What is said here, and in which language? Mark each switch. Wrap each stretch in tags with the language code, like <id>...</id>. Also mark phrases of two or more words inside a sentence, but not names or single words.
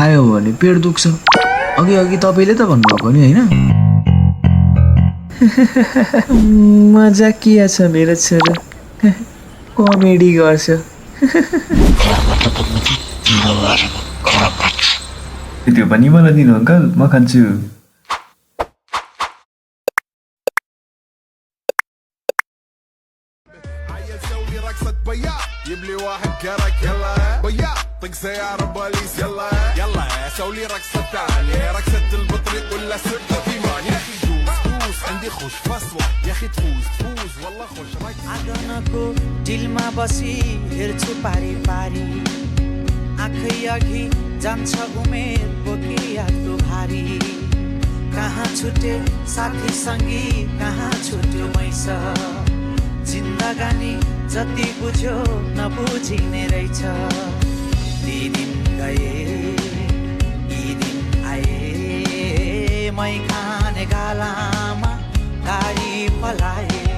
<ne>खायो भने पेट दुख्छ अघि अघि तपाईँले त भन्नुभएको नि होइन मजाकिया छ मेरो छोरो कमेडी गर्छ त्यो पनि मलाई दिनु अङ्कल म खान्छु</ne> <ar>جيب لي واحد كرك يلا بيا طق سيارة بوليس يلا يلا سوي لي رقصة تانية رقصة البطريق ولا سرقة في مان يا أخي دوس عندي خوش فصلة يا أخي تفوز والله خوش</ar> <ne>आँगनको डिलमा बसी हेर्छु पारी पारी आँखै अघि जान्छ उमेर बोकी यादको भारी कहाँ छुटे साथी सङ्गी कहाँ छुट्यो मैस जिन्दगानी जति बुझ्यो नबुझिने रहेछ ती दिन गए यी दिन आए मै खाने गालामा गाडी पलाए</ne>